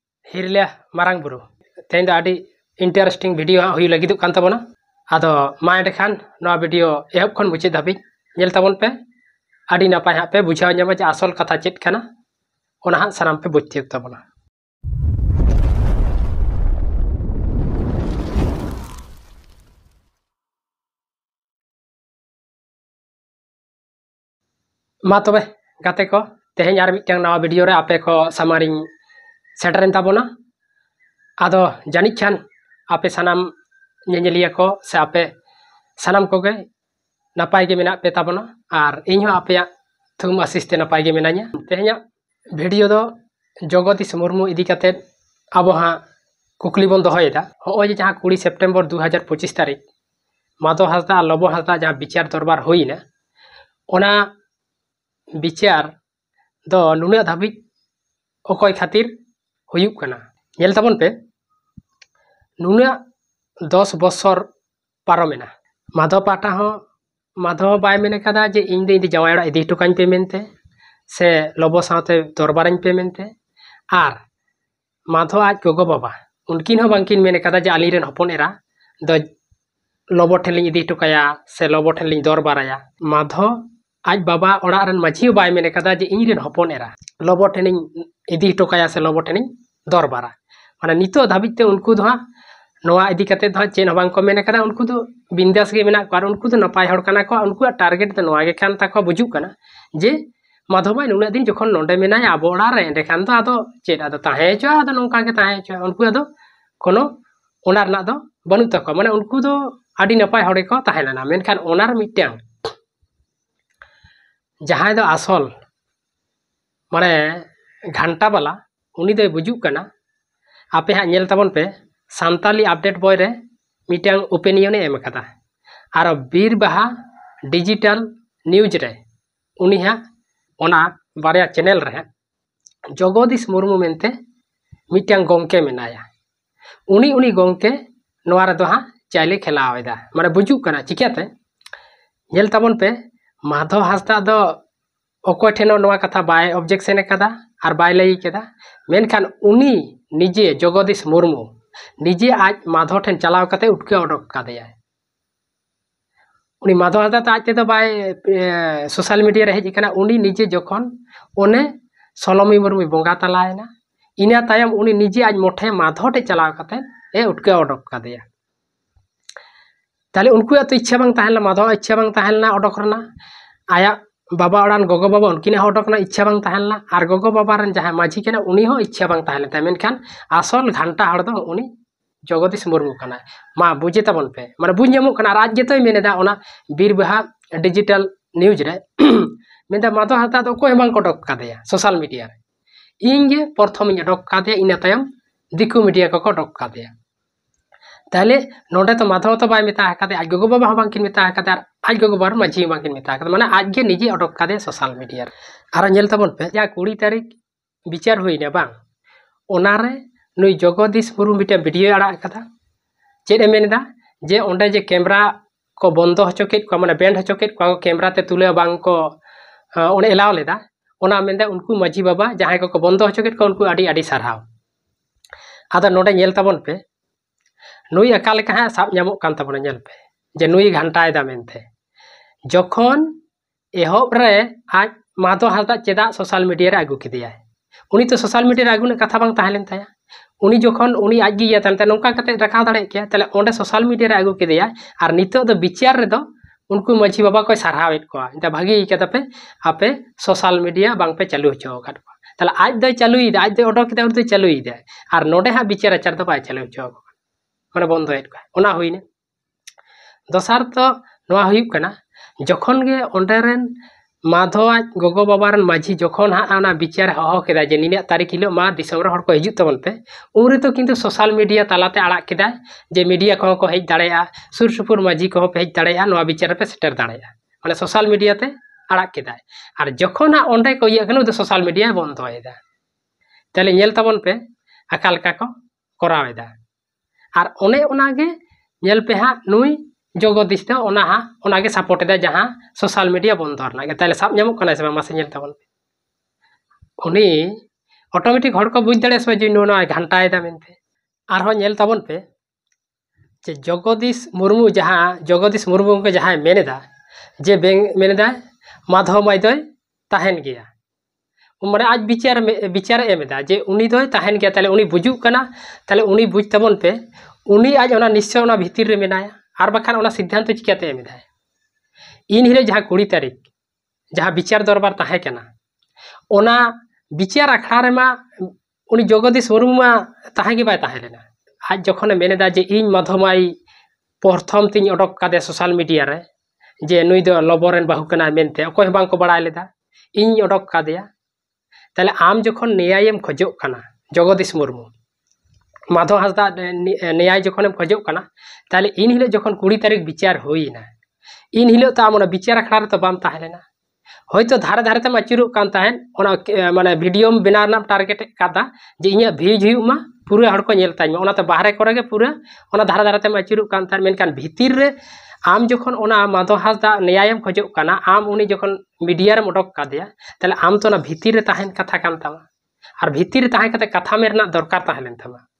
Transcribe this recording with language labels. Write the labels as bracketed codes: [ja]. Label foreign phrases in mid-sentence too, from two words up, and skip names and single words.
[sat] हिरलिया मारांग बुरु तेन दा आदि [en] interesting video [sat] हुई लगिदुग कान ताबोना आदो मा एंडेखान नवा वीडियो एहब खन मुचाद धाबि नेल ताबोन पे आदि नापाय हा पे बुझाव ᱧᱟᱢᱟ जे आसल कथा चेद खाना ओना हा सानाम पे बुझ तियक ताबोना। मा तबे गाते को तेहेñ आर मिटयां नवा वीडियो रे आपे को सामारिñ सेटरेन ताबोना आदो जानिक खान आपे सानाम ñeñeliya को से आपे सानाम कोगे नापाय गे मेना पे ताबोना आर इñ हो आपे थुम आसिस्ते नापाय गे मेनाña तेहेña वीडियो दो जगदीश मुर्मू इदी काते आबो हा कुकली बन दोहयेदा होय जे जहां 20 सेप्टेम्बर 2025 तारीख माधव हांसदा लबो हांसदा जहां विचार दरबार होइना ओना विचार दो नुना धाबि ओकय खातिर हुयुक कना नेल ताबोन पे नुना 10 बছर पारमेना माधव पाटा हो माधव बाय मेने कदा जे इन दे जावाय ओड़ा इदी टुकाñ पे मेनते से लबो साथे दरबाराñ पे मेनते आर माधव आज गोगो बाबा उनकिन हो बांकिन मेने कदा जे आलिरेन हपन एरा द लबो ठेलिñ इदी टुकाया से लबो ठेलिñ दरबाराया माधव आज बाबा ओड़ा रन माझी बाय मेने कदा जे इनरेन हपन एरा लबो ठेलिñ इदी टुकाया से लबो ठेलिñ दरबारा माने नितो धाबिते उनको दो नवा इदी कते दो चेन हबां को मेने कदा उनको दो बिंदास गे मेना को आर उनको दो नपाय हड़ कना को उनको टारगेट दो नवा गे खान ताको बुजुक कना जे माधव भाई नुना दिन जखन नोंडे मेनाय आबो ओड़ा रे एंडे खान तो आदो चेद आदो ताहे चो आदो नोंका गे ताहे चो उनको आदो कोनो ओना रना दो बनु तको माने उनको दो आदि नपाय हड़े को ताहे लना मेनखान ओनार मिटयां जहां दो आसल माने घंटा वाला उनी दो बुजुक कना आपे हा नेल ताबोन पे सान्ताली अपडेट बॉय रे मिटांग ओपिनियन एम कदा आर बीर बाहा डिजिटल न्यूज रे उनी हा ओना बारया चैनल रे जगदीश मुर्मू मेनते मिटांग गोंके मेनाया उनी गोंके नोआ रे दो हा चाइले खेलावेदा माने बुजुक कना चिकाते नेल ताबोन पे माधव हांसदा दो ओको ठेनो नोआ कथा बाय ऑब्जेक्शन कदा आर बाय लई केदा मेनखान उनी निजे जगदीश मुर्मू निजे आज माधव ठेन चलाव कते उठके ओडक कादेया उनी माधव हांसदा तो आज ते बाय [en] social media [sat] रे हेज कना उनी निजे जखन ओने सलोमी मुर्मू बोंगा तलायना इना तायम उनी निजे आज मोठे माधव ठे चलाव कते ए उठके ओडक कादेया ताले उनको तो इच्छा बांग ताहेला माधव इच्छा बांग ताहेला ओडक रना आया बाबा ओड़ान गोगो बाबा उनकिन ओडकना इच्छा बांग ताहेला आर गोगो बाबा रन जहां माझी केना उनी हो इच्छा बांग ताहेला ता मेनखान आसल घंटा हड़ दो उनी जगदीश मुर्मू कना मा बुझे ताबन पे माने बुझ ᱧᱟᱢᱚᱜ कना राज जेतोय मेनेदा ओना बीर बाहा डिजिटल न्यूज रे मेनदा माधव हांसदा दो कोय बांग ओडक कादेया [en] social media [sat] रे इंगे प्रथम इन ओडक कादेया इना तायम दिकु मीडिया को ओडक कादेया ताले नोडे तो माधव तो बाय मेता कादे आज गोगो बाबा बांकिन मेता कादे आज गोगो बार माझी बांकिन मेता कादे माने आज गे निजे ओडक कादे [en] social media [sat] आर नेल ताबन पे या 20 तारीख विचार होइना बांग ओनारे नुई जगदीश मुर्मू मिटे वीडियो आड़ा कदा चेद मेनेदा जे ओंडे जे कैमरा को बंदो हचोकेत को माने बैंड हचोकेत को कैमरा ते तुले बांग को ओने एलाव लेदा ओना मेनदा उनको माझी बाबा जहां को बंदो हचोकेत को उनको आडी आडी सारहाव आदा नोडे नेल ताबन पे नुई अकाल कहा साब ᱧᱟᱢᱚᱜ कान ताबोना नेल पे जे नुई घंटायदा मेनते जखन एहब रे आज माधव हांसदा चेदा सोशल मीडिया रे आगु किदिया उनी तो [en] social media [sat] रे आगुने कथा बांग ताहेलेन ताया उनी जखन उनी आज गिया तानते नोंका कते रखा दाड़े के ताले ओंडे [en] social media [sat] रे आगु किदिया आर नितो दो विचार रे दो उनको माझी बाबा को सारहावेत को इंता भागी केदा पे आपे [en] social media [sat] बांग पे चालू होचो काट ताले आज दो चालुईदा आज दो ओडक केदा उरते चालुईदा आर नोडे हा विचार आचार दो बाय चालू होचो माने बंदोयत को ओना होइने दोसार तो नोआ हुयुक कना जखन गे ओंडेरेन माधव आज गोगो बाबा रन माझी जखन हा आना विचार हहो केदा जे निना तारीख हिलो मा दिसम रे हड़ को हिजुत तबन पे उरे तो किंतु [en] social media [sat] तालाते आड़ा केदा जे मीडिया को हेज दाड़ेया सुर सुपुर माझी को हेज दाड़ेया नोआ विचार पे सेटर दाड़ेया माने [en] social media [sat] ते आड़ा केदा आर जखन हा ओंडे को इया कनो [en] social media [sat] बंदोयदा ताले नेल ताबन पे अकाल का को करावेदा आर ओने ओनागे नेल पे हा नुई जगदीश तो ओना हा ओनागे सपोर्ट दा जहां [en] social media [sat] बंद रना ताले साब ᱧᱟᱢᱚᱜ कना से मासे नेल ताबन उनी ऑटोमेटिक हड़ को बुझ दाड़े से जे नुआ घंटाएदा मेनते आरहों नेल ताबन पे जे जगदीश मुर्मू जहाँ जगदीश मुर्मू के जहाँ मेनेदा जे मेनेदा माधव माई दय ताहेन गया माने आज विचार एमेदा जे उनी दय ताहेन गया ताले उनी बुजुग कना ताले उनी बुझ ताबन पे उनी आज ओना निश्चय ओना भितर रे मेनाया आर बाखान ओना सिद्धांत चिकाते एमेदा इन हिरे जहाँ 20 तारीख जहाँ विचार दरबार ताहे कना ओना विचार अखड़ा रे मा उनी जगदीश मुर्मू मा ताहे गे बाय ताहे लेना आज जखने मेनेदा जे इन माधवमाई प्रथम तीन अडक कादे [en] social media [sat] रे जे नुई दो लबरेन बाहु कना मेनते अकोय बांग को बड़ाय लेदा इन अडक कादेया ताले आम जखन न्यायम खोजोग कना जगदीश मुर्मू माधव हांसदा न्याय जखन खोजोग कना ताले इन हिले जखन 20 तारीख विचार होइना इन हिले तो आम विचार अखड़ा रे तो बाम ताहेलेना होयतो धारे धारे तेम आचुरुग कान ताहेन ओना माने वीडियो बेनाव रना टारगेट कादा जे इᱧᱟ भ्यूज हुयुमा पूरा हड़ को नेल ताइमा ओनाते बाहरे करे गे पूरा ओना धारे धारे तेम आचुरुग कान ताहेन मेनखान भितिर रे आम जखन ओना माधव हांसदा न्यायम खोजोग कना आम उनी जखन मीडिया रे उडक कादेया ताले आम तो ओना भितिर रे ताहेन कथा कान तामा आर भितिर रे ताहे कते कथा में रना दरकार ताहेलेन तामा